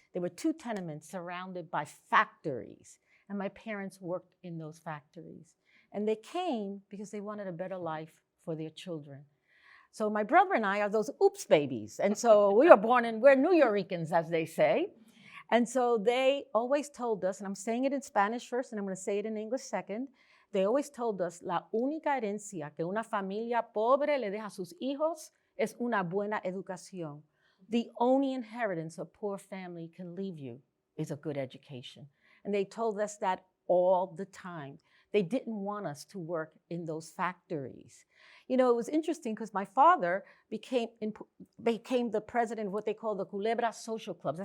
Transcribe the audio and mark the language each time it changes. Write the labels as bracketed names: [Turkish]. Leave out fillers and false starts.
[English] There were 2 tenements surrounded by factories, and my parents worked in those factories. And they came because they wanted a better life for their children. So my brother and I are those oops babies. And so we were born in, we're New Yorkers, as they say. And so they always told us, and I'm saying it in Spanish first, and I'm going to say it in English second. They always told us, [Spanish] la única herencia que una familia pobre le deja a sus hijos es una buena educación. [English] The only inheritance a poor family can leave you is a good education. And they told us that all the time. They didn't want us to work in those factories. You know, it was interesting because my father became the president of what they call the Culebra Social Clubs.